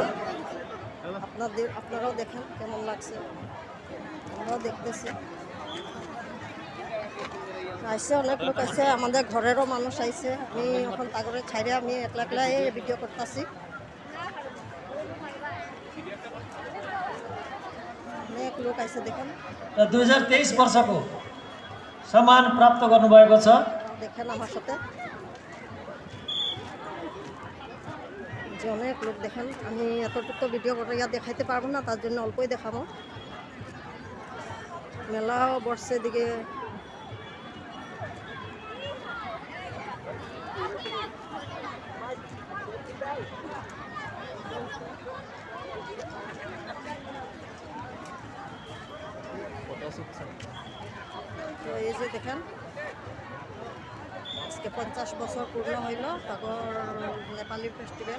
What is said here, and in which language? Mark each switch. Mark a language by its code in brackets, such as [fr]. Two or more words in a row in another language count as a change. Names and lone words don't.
[bn] আপনারাও দেখেন কেমন লাগছে, আমরাও দেখতেছি। আইসে অনেক লোক আছে, আমাদের ঘরেরও মানুষ আইসে। আমি এখন তাগরে ছাইরে আমি একলা একলা ভিডিও করতেছি। অনেক লোক আইসে দেখেন। [ne] 2023 वर्षको सम्मान प्राप्त गर्नुभएको छ। [bn] দেখেন আমার সাথে যে অনেক লোক দেখেন। আমি এতটুকু ভিডিও করে দেখাইতে পারবো না, তার জন্য অল্পই দেখাবো। মেলাও বসছে দিকে। তো এই যে দেখেন, আজকে 50 বছর পূর্ণ হইল তারপর নেপালি ফেস্টিভ্যাল।